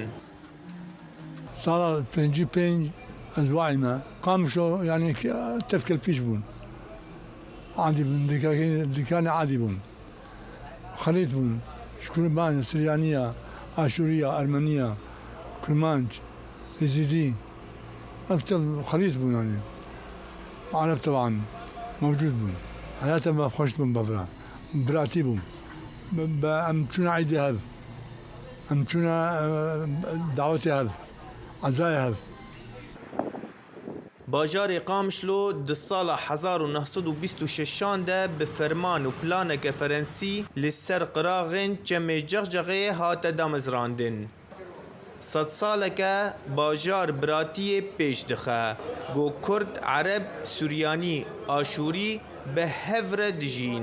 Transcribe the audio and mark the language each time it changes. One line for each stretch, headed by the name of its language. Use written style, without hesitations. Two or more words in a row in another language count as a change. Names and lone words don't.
Kurdish: Sala 55 ez wayme Qamişlo yani tefkel pîş bûn. Adî bûn dîkanê adî bûn. Xelît bûn. Ji Kurman, Siryaniya, Aşûriya, Ermeniya, Kurmanc, Yezîdî. Ev tev xelît bûn yani. Ereb tebʿen mewcûd bûn hayatuhum ma xweş bûn bi fira biratî bûn em diçûn îdê hev em diçûn dawetê hev azayê hev باجارê Qamişlo di sala 1926 de bi ferman û planeke Frensî li ser qiraxên çemê Cexcexê hate damezrandin. Sed saleke bajar biratiyê pêş dixe. Got Kurd, Ereb, Suryanî, Aşûrî bi hev re dijîn.